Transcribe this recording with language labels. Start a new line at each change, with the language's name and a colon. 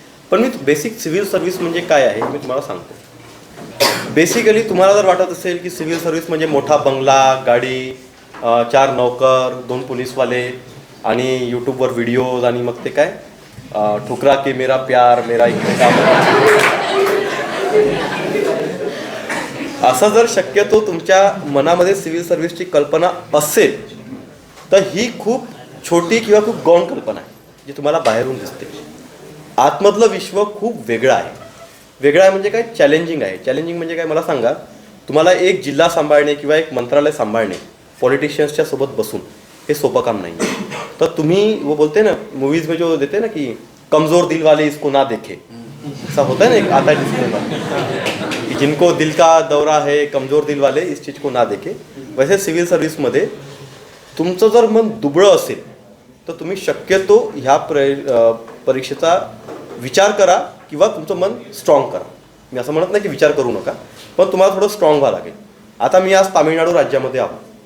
Marathi: पण मी basic civil service म्हणजे काय आहे मी तुम्हाला सांगतो. बेसिकली तुम्हाला जर वाटत असेल की सिव्हिल सर्व्हिस म्हणजे मोठा बंगला, गाडी, 4 नौकर, 2 पोलीसवाले आणि यूट्यूबवर व्हिडिओज आणि मग ते काय
Hindi: ठुकरा के मेरा प्यार
Marathi: मेरा इकडे काम, असं जर शक्यतो तुमच्या मनामध्ये सिव्हिल सर्व्हिसची कल्पना असेल तर ही खूप छोटी किंवा खूप गौण कल्पना आहे जी तुम्हाला बाहेरून दिसते. आतमधलं विश्व खूप वेगळं आहे. वेगळं आहे म्हणजे काय, चॅलेंजिंग आहे. चॅलेंजिंग म्हणजे काय मला सांगा, तुम्हाला एक जिल्हा सांभाळणे किंवा एक मंत्रालय सांभाळणे पॉलिटिशियन्सच्या सोबत बसून हे सोपं काम नाही. तर तुम्ही
Hindi: वो बोलते ना मूवीज में जो देते ना की कमजोर दिल वाले इसको ना देखे, ऐसा होता है ना एक आता डिस्क्लेमर कि जिनको दिल का दौरा है कमजोर दिल वाले इस चीज को ना देखे.
Marathi: वैसे सिव्हिल सर्व्हिसमध्ये तुमचं जर मन दुबळं असेल तर तुम्ही शक्यतो ह्या परीक्षेचा विचार करा किंवा तुमचं मन स्ट्रॉंग करा. मी असं म्हणत नाही की विचार करू नका, पण तुम्हाला थोडं स्ट्रॉंग व्हावं लागेल. आता मी आज तामिळनाडू राज्यामध्ये आहो.